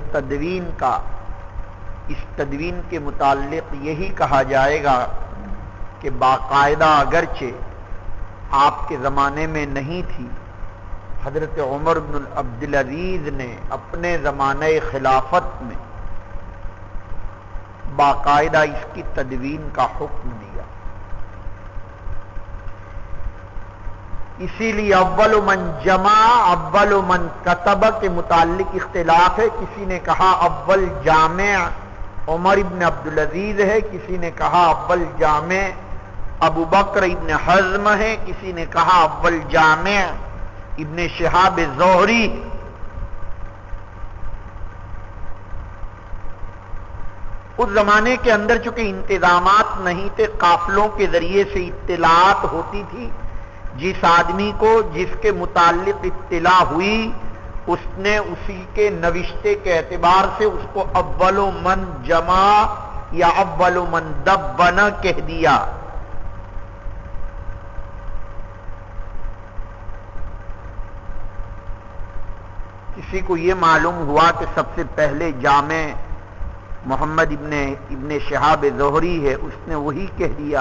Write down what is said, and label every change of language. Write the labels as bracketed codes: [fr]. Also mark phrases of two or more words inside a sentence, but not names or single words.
[ur] تدوین کا، اس تدوین کے متعلق یہی کہا جائے گا کہ باقاعدہ اگرچہ آپ کے زمانے میں نہیں تھی، حضرت عمر بن عبدالعزیز نے اپنے زمانہ خلافت میں باقاعدہ اس کی تدوین کا حکم دیا۔ اسی لیے [ar] اول من جمع اول من کتب [ur] کے متعلق اختلاف ہے، کسی نے کہا [ar] اول جامع [ur] عمر ابن عبدالعزیز ہے، کسی نے کہا [ar] اول جامع [ur] ابو بکر ابن حزم ہے، کسی نے کہا [ar] اول جامع [ur] ابن شہاب زہری۔ اس زمانے کے اندر چونکہ انتظامات نہیں تھے، قافلوں کے ذریعے سے اطلاعات ہوتی تھی، جس آدمی کو جس کے متعلق اطلاع ہوئی اس نے اسی کے نوشتے کے اعتبار سے اس کو [ar] اول من جمع [ur] یا [ar] اول من دبن [ur] کہہ دیا۔ کسی کو یہ معلوم ہوا کہ سب سے پہلے جامع محمد ابن شہاب زہری ہے، اس نے وہی کہہ دیا۔